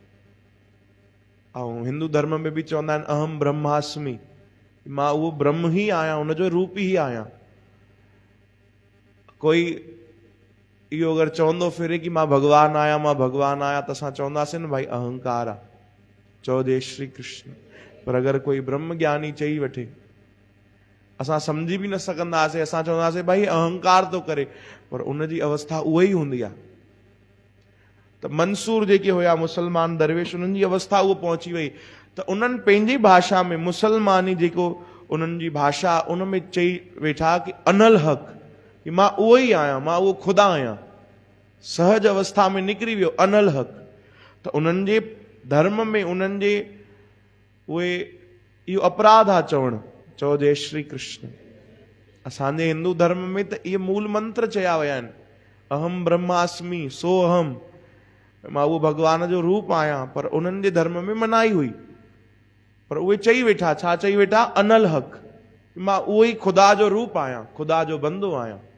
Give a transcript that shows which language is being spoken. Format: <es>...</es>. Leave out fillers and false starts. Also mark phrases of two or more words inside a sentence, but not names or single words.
<sd>ऐं हिंदू धर्म में भी चवंदा आहिनि</sd> <sa>अहम ब्रह्मास्मि,</sa> <sd>मां उहो ब्रह्म ही आहियां, उनजो रूप ही आहियां। कोई इहो अगरि चवंदो फिरे कि मां भगवान आहियां, मां भगवान आहियां, त असां चवंदासीं न भाई अहंकार आहे, चओ जय श्री कृष्ण। पर अगरि कोई ब्रह्म ज्ञानी चई वठे, असां समझी भी न सघंदासीं, असां चवंदासीं भाई अहंकार थो करे, पर उनजी अवस्था उहा ही हूंदी आहे। त मंसूर जेके हुया मुसलमान दरवेश, उन्हनि जी अवस्था उहो पहुची वई, त उन्हनि पंहिंजी भाषा में, मुसलमानी जेको उन्हनि जी भाषा, उन में चई वेठा कि</sd> <ar>أنا الحق,</ar> <sd>कि मां उहो ही आहियां, मां उहो खुदा आहियां। सहज अवस्था में निकिरी वियो</sd> <ar>أنا الحق.</ar> <sd>त उन्हनि जे धर्म में, उन्हनि जे उहे इहो अपराध आहे चवणु, चओ जय श्री कृष्ण। असांजे हिंदू धर्म में त इहे मूल मंत्र चया विया आहिनि,</sd> <sa>अहम ब्रह्मास्मि सो अहम,</sa> <sd>मां उहो भगवान जो रूप आहियां। पर उन्हनि जे धर्म में मनाई हुई, पर उहे चई वेठा, छा चई वेठा,</sd> <ar>أنا الحق,</ar> <sd>मां उहो ही खुदा जो रूप आहियां, खुदा जो बंदो आहियां।</sd>